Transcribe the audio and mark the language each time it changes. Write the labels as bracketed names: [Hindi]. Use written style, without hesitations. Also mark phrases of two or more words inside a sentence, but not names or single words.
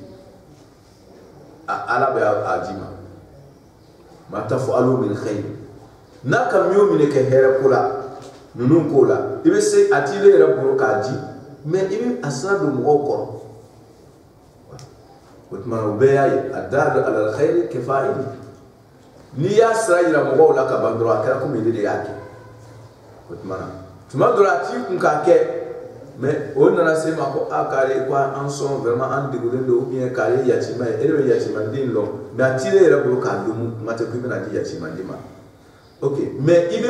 [Bambara] ala bɛ a di ma [Arabic] ما تفعلوا من خير [Bambara] n'a ka min o min kɛ hɛrɛ ko la ninnu ko la i bɛ se a t'i yɛrɛ bolo k'a di mais i bɛ a sira don mɔgɔw kɔrɔ o tuma na o bɛɛ y'a ye [Arabic] الدال على الخير كفاعله [Bambara] n'i y'a sira yira mɔgɔw la ka ban dɔrɔn a kɛra komi e de y'a kɛ o tuma na tuma dɔ la a t'i kun k'a kɛ mais o nana se ma ko a k'ale ko an sɔn vraiment an degunnen don [French] ou bien [Bambara] k'ale ye yatima ye e de bɛ yatimanden dɔn mais a t'i yɛrɛ bolo k'a dɔn kuma tɛ ko i bɛna di yatimanden ma ok mais i